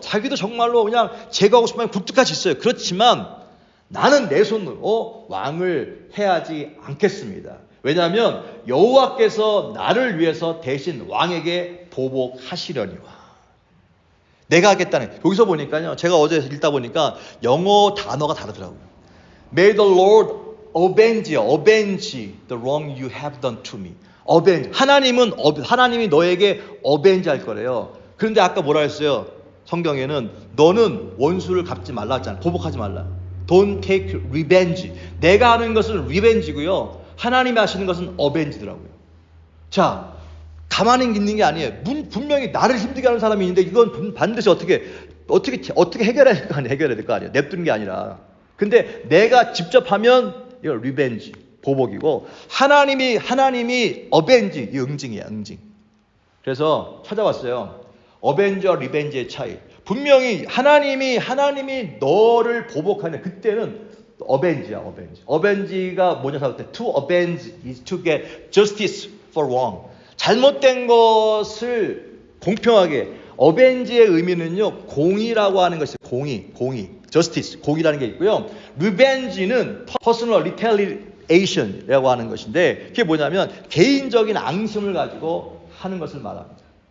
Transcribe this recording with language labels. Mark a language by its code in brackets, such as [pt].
[ko] 자기도 정말로 그냥 제거하고 싶으면 굴뚝같이 있어요. 그렇지만 나는 내 손으로 왕을 해하지 않겠습니다. 왜냐하면 여호와께서 나를 위해서 대신 왕에게 보복하시려니와. 내가 하겠다는. 여기서 보니까요. 제가 어제 읽다 보니까 영어 단어가 다르더라고요. [en] May the Lord avenge the wrong you have done to me. [ko] 하나님이 너에게 avenge 할 거래요. 그런데 아까 뭐라 했어요? 성경에는 너는 원수를 갚지 말라 했잖아요. 보복하지 말라. [en] Don't take revenge. [ko] 내가 하는 것은 revenge고요. 하나님이 하시는 것은 avenge더라고요. 자, 가만히 있는 게 아니에요. 분명히 나를 힘들게 하는 사람이 있는데 이건 반드시 어떻게 해결해야 될 거 아니에요. 냅두는 게 아니라. 근데 내가 직접 하면 이건 리벤지, 보복이고 하나님이 어벤지, 이 응징이야, 응징. 그래서 찾아봤어요. 어벤지와 리벤지의 차이. 분명히 하나님이 너를 보복하는 그때는 어벤지야, 어벤지. 어벤지가 뭐냐 할 때 [en] to avenge is to get justice for wrong. [ko] 잘못된 것을 공평하게. 어벤지의 의미는요 공의라고 하는 것이 공의, justice, 공의라는 게 있고요. 리벤지는 personal retaliation이라고 하는 것인데 그게 뭐냐면 개인적인 앙심을 가지고 하는 것을 말합니다.